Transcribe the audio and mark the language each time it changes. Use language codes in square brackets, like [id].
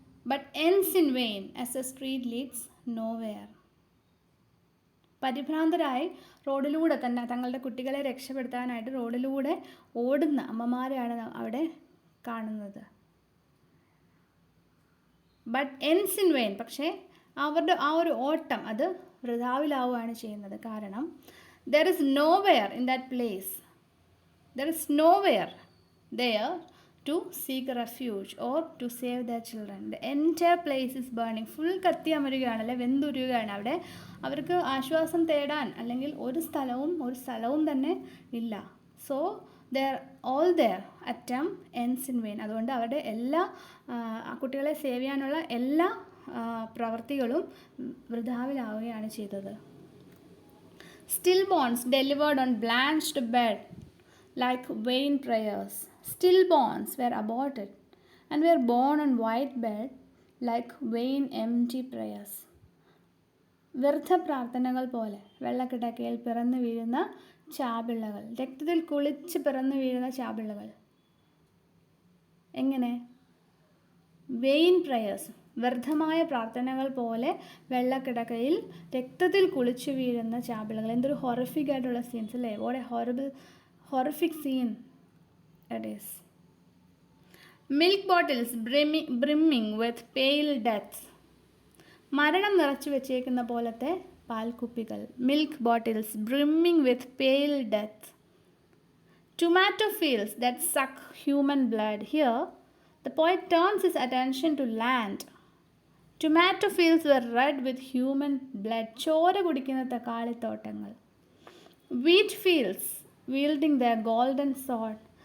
[en] But ends in vain as the street leads nowhere. [ml] പരിഭ്രാന്തരായി റോഡിലൂടെ തന്നെ തങ്ങളുടെ കുട്ടികളെ രക്ഷപ്പെടുത്താനായിട്ട് റോഡിലൂടെ ഓടുന്ന അമ്മമാരെയാണ് അവിടെ കാണുന്നത്. [en] but ends in vain, [ml] പക്ഷേ അവരുടെ ആ ഒരു ഓട്ടം അത് വൃഥാവിലാവുകയാണ് ചെയ്യുന്നത്. [en] കാരണം there is nowhere in that place, there is nowhere there to seek refuge or to save their children. The entire place is burning. [ml] Full കത്തി അമരുകയാണ്, അല്ലെ വെന്തുരുകയാണ്. അവിടെ അവർക്ക് ആശ്വാസം തേടാൻ അല്ലെങ്കിൽ ഒരു സ്ഥലവും തന്നെ ഇല്ല. So [en] all their attempt ends in vain. [ml] അതുകൊണ്ട് അവരുടെ എല്ലാ കുട്ടികളെ സേവ് ചെയ്യാനുള്ള എല്ലാ പ്രവർത്തികളും വൃഥാവിലാവുകയാണ് ചെയ്തത്. [en] Stillborns delivered on blanched bed like vain prayers. Stillborns were aborted and were born on white bed like vain empty prayers. [ml] വ്യർത്ഥ പ്രാർത്ഥനകൾ പോലെ വെള്ളക്കിടക്കയിൽ പിറന്നു വീഴുന്ന ചാപിള്ളകൾ, രക്തത്തിൽ കുളിച്ച് പിറന്നു വീഴുന്ന ചാപിള്ളകൾ. എങ്ങനെ? [en] vain prayers, [ml] വ്യർത്ഥമായ പ്രാർത്ഥനകൾ പോലെ വെള്ളക്കിടക്കയിൽ രക്തത്തിൽ കുളിച്ചു വീഴുന്ന ചാപിള്ളകൾ. എന്തൊരു ഹൊറിഫിക് ആയിട്ടുള്ള സീൻസ് അല്ലേ? [en] What a horrific scene it is. Milk bottles brimming with pale death. [ml] മരണം നിറച്ചു വെച്ചേക്കുന്ന പോലത്തെ പാൽക്കുപ്പികൾ. [en] Milk bottles brimming with pale death. Tomato fields that suck human blood. Here, the poet turns his attention to land. Tomato fields were red with human blood. [ml] ചോര കുടിക്കുന്ന തക്കാളിത്തോട്ടങ്ങൾ. [en] Wheat fields wielding their golden sword.